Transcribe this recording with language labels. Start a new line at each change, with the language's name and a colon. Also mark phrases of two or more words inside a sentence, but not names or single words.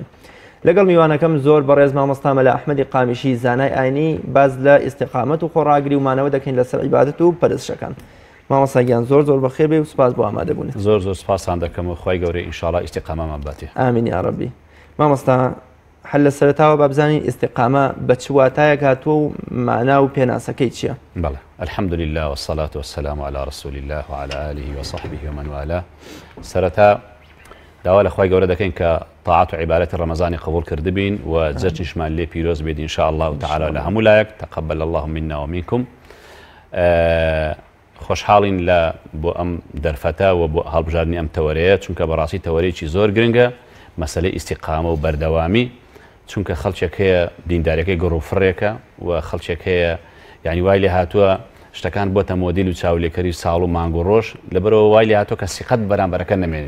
Central Kurdish: لەگەڵ میوانەکەم زۆر بەڕێز مامۆستا مەلا ئەحمەدی قامیشی زانای ئاینی باز لە ئیستیقامەت و خۆڕاگری و مانەوە دەکەین لەسەر عیبادەت و پەرستشەکان. مامۆستا گیان زۆر زۆر بەخێر بێ و سوپاس بۆ ئامادەبوونت. زۆر زۆر سوپاسان دەکەم و خوای گەورەی ئینشاءڵڵا ئیستیقامەمان باتێ.
Arabic: ئامین یا ڕەبی.
Central Kurdish: مامۆستا هەر لە سەرەتاوە با بزانین ئیستیقامە بە چ واتایەک هاتووە و مانا و پێناسەکەی چییە؟
Arabic: بەڵێ الحەمد لله والصلاة والسلام على رسول الله وعلى آله وصحبه ومن والاه.
Central Kurdish: سەرەتا داوا لە خوای گەورە دەکەین کە طاعات و عیبادەتی ڕەمەزانی قبول کردبین و جەژنیشمان لێ پیرۆز بێت
Arabic: ئینشاء الله تعالى
Central Kurdish: لە هەموو لایەک
Arabic: تقبل الله منا ومنكم.
Central Kurdish: خۆشحاڵین لە بۆ ئەم دەرفەتە و بۆ هەڵبژاردننی ئەم تەوەرەیە چونکە بەڕاستی تەوەرەیەکی زۆر گرنگە مەسەلەی ئیستیقامە و بەردەوامی چونکە خەڵکێک هەیە دیندارەکەی گڕوفڕێکە و خەڵکێک هەیە یعنی وای لێ هاتووە شتەکان بۆتە مۆدیل و چاولێکەری ساڵ و مانگ و ڕۆژ لەبەرەوە وای لێ هاتووە کە سیقەت بەرامبەرەکە نەمێنێ.